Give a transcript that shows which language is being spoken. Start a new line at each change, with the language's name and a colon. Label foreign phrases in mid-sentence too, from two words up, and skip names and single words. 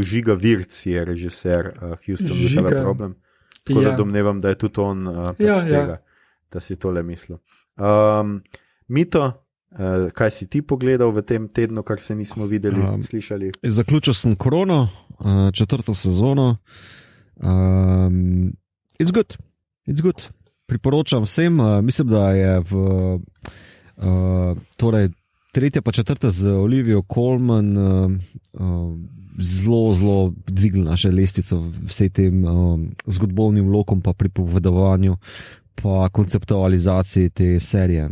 Slovenian: Žiga Virc je režiser Houston, We Have a Problem. Tako da domnevam, da je tudi on tega, da si tole mislil. Mito, kaj si ti pogledal v tem tednu, kar se nismo videli, slišali? Zaključil sem Krono, 4. sezono.
English: It's good.
Slovenian: Priporočam vsem, mislim, da je torej 3. pa 4. z Olivijo Colman zelo dvignil naše lestvico vsej tem zgodbovnim lokom, pa pripovedovanju, pa konceptualizaciji te serije.